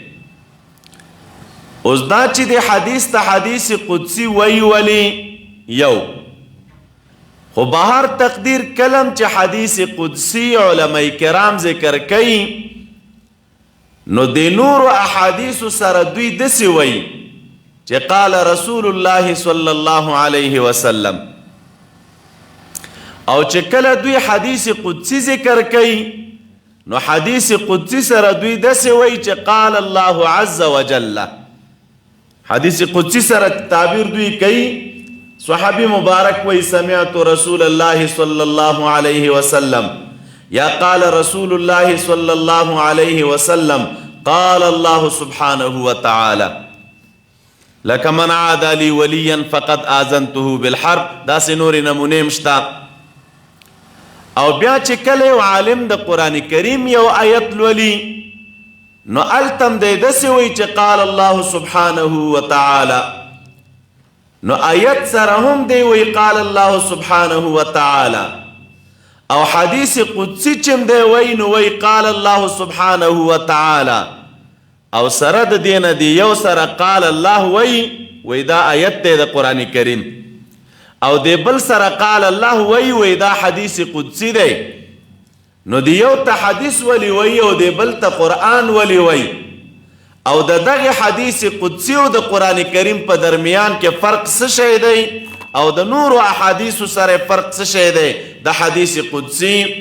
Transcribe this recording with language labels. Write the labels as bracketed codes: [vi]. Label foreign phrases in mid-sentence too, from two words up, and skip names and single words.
[ps] اوس دا چې د حدیث ته حدیث قدسی ولی یو، خو بهر تقدیر کلم چې حدیث قدسی علماء کرام ذکر کوي، نو د نورو احادیثو سره دوی داسې وایي چې [ar] قال رسول الله صلی الله علیه وسلم، [ps] او چې کله دوی حدیث قدسی ذکر کوي نو حدیث قدسی سره دوی داسې وایي چې [ar] قال الله عز وجل. [ps] حدیث قدسی سره تعبیر دوی کوي صحابی مبارک وی [ar] سمعت رسول الله صلی الله علیه وسلم [ps] یا [ar] قال رسول الله صلی الله علیه وسلم قال الله سبحانه وتعالى لك من عاد لي وليا فقد آذنته بالحرب. [ps] داسې نور نمونه مشتا. او بیا چې کله یو عالم د قرآن کریم یو آیت لولي نو التم دی داسې وی [ar] چې قال الله سبحانه وتعالى، [ps] نو آیت سره هم دی وی [ar] قال الله سبحانه وتعالى، [ps] او حدیث قدسی چم دی وی نو وی [ar] قال الله سبحانه وتعالى، [ps] او سره د دینه دی یو سره [ar] قال الله [ps] وی دا آیت دی د قرآن کریم، او دی بل سره [ar] قال الله [ps] وی دا حدیث قدسی دی. نو دی یو ته حدیث وی او دی بل ته قرآن وی، او د دغه حدیث قدسی او د قرآن کریم په درمیان کې فرق څه شی دی او د نورو احادیثو سره فرق څه شی دی د حدیث قدسی.